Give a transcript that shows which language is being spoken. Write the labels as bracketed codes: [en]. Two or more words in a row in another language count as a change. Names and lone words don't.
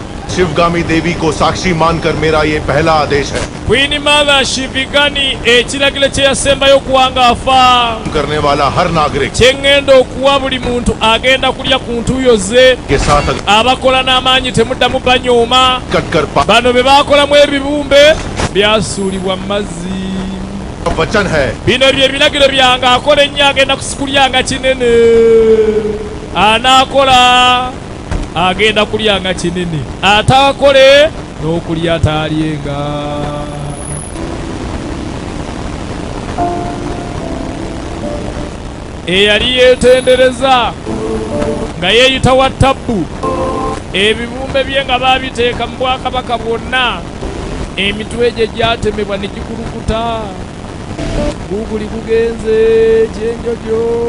[hi] शिवगामी देवी को साक्षी मानकर मेरा ये पहला आदेश है। [en] Queen Mother [lg] Shivigani ekiragiro kye yasembayo okuwangaafa [hi] करने वाला हर नागरिक [lg] kye ŋŋenda okuwa buli muntu agenda kulya ku ntuuyo ze [hi] के साथ [lg] abakola n'amaanyi temuddamu banyooma [hi] कटकर [lg] bano be baakolamu ebibumbe byasuulibwa mu mazzi [hi] वचन है। [lg] bino bye biragiro byange akola ennyo agenda kulyanga kinene anaakola agenda kulyanga kinene ataakole n'okulya taalyenga eyali yeetendereza nga yeeyita wa tabbu ebibumbe bye nga baabiteeka mu bwakabaka bwonna emitwe gye gyatemebwa ne gikulukuta guguli gugenze kyenjojo